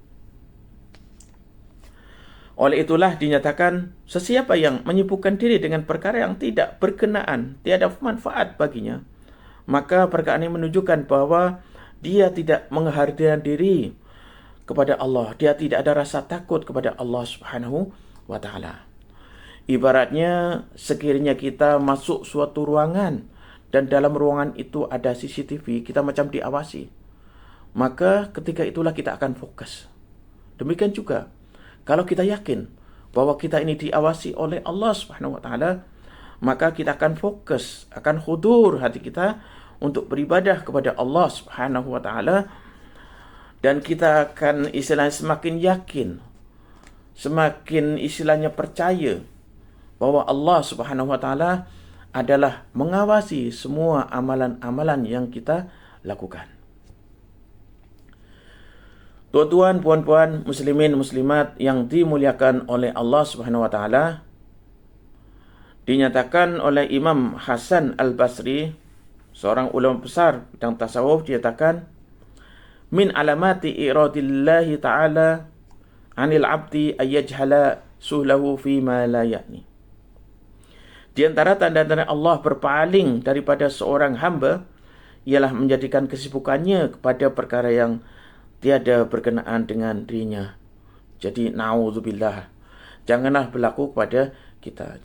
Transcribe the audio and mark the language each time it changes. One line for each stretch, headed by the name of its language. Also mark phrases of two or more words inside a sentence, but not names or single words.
Malay: Oleh itulah dinyatakan sesiapa yang menyibukkan diri dengan perkara yang tidak berkenaan, tiada manfaat baginya, maka perkara ini menunjukkan bahawa dia tidak menghadirkan diri kepada Allah. Dia tidak ada rasa takut kepada Allah
Arabic: سبحانه وتعالى.
Malay: Ibaratnya sekiranya kita masuk suatu ruangan dan dalam ruangan itu ada CCTV, kita macam diawasi, maka ketika itulah kita akan fokus. Demikian juga kalau kita yakin bahawa kita ini diawasi oleh Allah
Arabic: سبحانه وتعالى,
Malay: maka kita akan fokus, akan khudur hati kita untuk beribadah kepada Allah
Arabic: سبحانه وتعالى,
Malay: dan kita akan istilahnya semakin yakin, semakin istilahnya percaya bahawa Allah
Arabic: سبحانه وتعالى
Malay: adalah mengawasi semua amalan-amalan yang kita lakukan. Tuan-tuan, puan-puan, muslimin, muslimat yang dimuliakan oleh Allah
Arabic: سبحانه وتعالى,
Malay: dinyatakan oleh Imam Hasan Al-Basri, seorang ulama besar bidang tasawuf, dinyatakan
Arabic: من علامات إعراض الله تعالى عن العبد أن يجعل شغله فيما لا يعنيه.
Malay: Di antara tanda-tanda Allah berpaling daripada seorang hamba ialah menjadikan kesibukannya kepada perkara yang tiada berkenaan dengan dirinya. Jadi na'udzubillah, janganlah berlaku kepada kita.